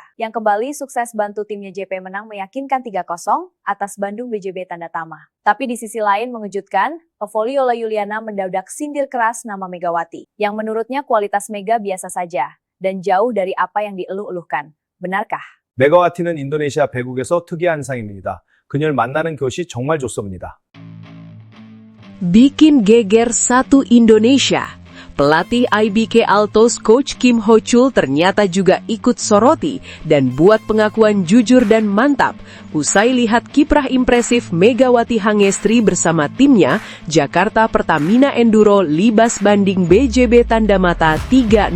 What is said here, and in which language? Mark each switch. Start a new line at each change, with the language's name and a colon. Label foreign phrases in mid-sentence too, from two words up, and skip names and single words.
Indonesian: Yang kembali sukses bantu timnya JP menang meyakinkan 3-0 atas Bandung BJB Tanda Tama. Tapi di sisi lain mengejutkan, pevoli Yola Yuliana mendadak sindir keras nama Megawati, yang menurutnya kualitas Mega biasa saja, dan jauh dari apa yang dieluh-eluhkan. Benarkah?
Korean: 메가와티는 인도네시아 배국에서 특이한 상입니다. 그녀를 만나는 것이 정말 좋습니다.
Indonesian: Bikin geger satu Indonesia. Pelatih IBK Altos Coach Kim Ho Chul ternyata juga ikut soroti dan buat pengakuan jujur dan mantap usai lihat kiprah impresif Megawati Hangestri bersama timnya Jakarta Pertamina Enduro Libas Banding BJB Tanda Mata 3-0.